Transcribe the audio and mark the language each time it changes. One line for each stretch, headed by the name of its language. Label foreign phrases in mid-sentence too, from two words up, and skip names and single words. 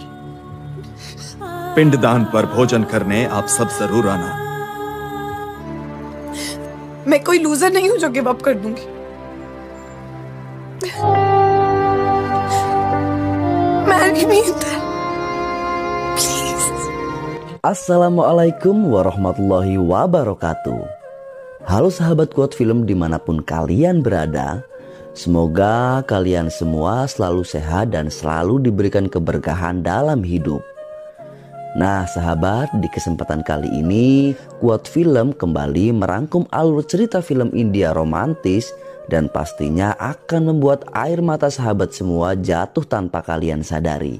Hindi: पिंडदान पर भोजन करने आप सब जरूर आना। मैं कोई लूजर नहीं हूं जो
English: give up
Hindi: कर दूंगी।
English: Marry me Inder, please.
Arabic: السلام عليكم ورحمة الله وبركاته.
Indonesian: Halo sahabat Quote Film dimanapun kalian berada. Semoga kalian semua selalu sehat dan selalu diberikan keberkahan dalam hidup. Nah sahabat, di kesempatan kali ini Quote Film kembali merangkum alur cerita film India romantis dan pastinya akan membuat air mata sahabat semua jatuh tanpa kalian sadari.